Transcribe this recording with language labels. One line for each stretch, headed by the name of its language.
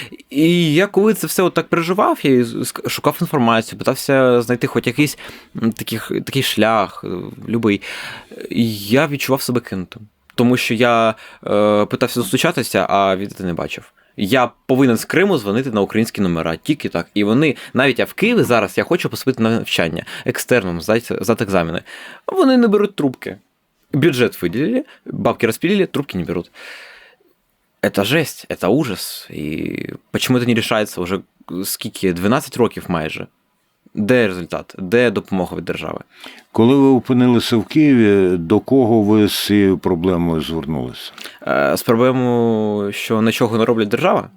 Ukrainian: І я коли це все отак переживав, я шукав інформацію, питався знайти хоч якийсь такий шлях, любий, я відчував себе кинутим. Тому що я питався достучатися, а відповіді не бачив. Я повинен з Криму дзвонити на українські номера, тільки так. І вони, навіть я в Києві зараз, я хочу поступити на навчання, екстерном, здати екзамени. Вони не беруть трубки.
Russian: Бюджет выделили, бабки распилили, трубки не берут. Это жесть, это ужас.
Ukrainian: І чому це не рішається вже скільки? 12 років майже. Де результат? Де допомога від держави? Коли ви опинилися в Києві, до кого ви з цією проблемою звернулися? З проблемою, що нічого не роблять держава?